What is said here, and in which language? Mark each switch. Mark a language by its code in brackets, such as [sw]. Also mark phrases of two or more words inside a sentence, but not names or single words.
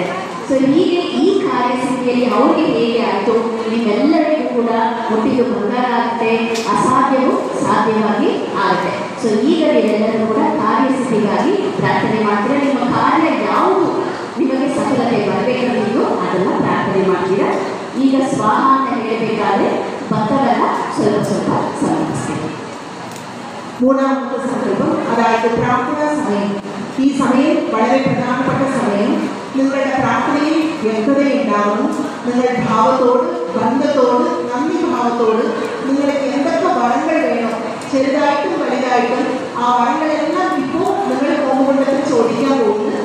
[kn] ಸೊ ಹೀಗೆ ಈ ಕಾರ್ಯಸ್ಥಿತಿಯಲ್ಲಿ ಅವ್ರಿಗೆ ಹೇಗೆ ಆಯಿತು, ನಿಮ್ಮೆಲ್ಲರಿಗೂ ಕೂಡ ಹುಟ್ಟಿದ್ದು ಬಂಗಾರ ಆಗುತ್ತೆ, ಅಸಾಧ್ಯವೂ ಸಾಧ್ಯವಾಗಿ ಆಗುತ್ತೆ. ಸೊ ಈಗ ನೀವೆಲ್ಲರೂ ಕೂಡ ಕಾರ್ಯಸ್ಥಿತಿಗಾಗಿ ಪ್ರಾರ್ಥನೆ ಮಾಡ್ತೀರಾ. ನಿಮ್ಮ ಕಾರ್ಯ ಯಾವುದು ನಿಮಗೆ ಸಫಲತೆ ಬರಬೇಕಂತಿದ್ದು ಅದನ್ನು ಪ್ರಾರ್ಥನೆ ಮಾಡ್ತೀರಾ. ಈಗ ಸ್ವಾಹ ಅಂತ ಹೇಳಬೇಕಾದ್ರೆ ಭಕ್ತವೆಲ್ಲ ಸ್ವಲ್ಪ ಸ್ವಲ್ಪ ಸಮರ್ಪಿಸ್ತೀವಿ. [ml] മൂന്നാമത്തെ സങ്കല്പം, അതായത് പ്രാർത്ഥനാ സമയം. ഈ സമയം വളരെ പ്രധാനപ്പെട്ട സമയം. നിങ്ങളുടെ പ്രാർത്ഥനയിൽ വ്യക്തതയുണ്ടാകും. നിങ്ങൾ ഭാവത്തോട്, ബന്ധത്തോട്, നന്ദി ഭാവത്തോട് നിങ്ങൾക്ക് എന്തൊക്കെ വരങ്ങൾ വേണം, ചെറുതായിട്ടും വലുതായിട്ടും ആ വരങ്ങളെല്ലാം ഇപ്പോൾ നിങ്ങൾ പോകുകൊണ്ടൊക്കെ ചോദിക്കാൻ പോകുന്നു.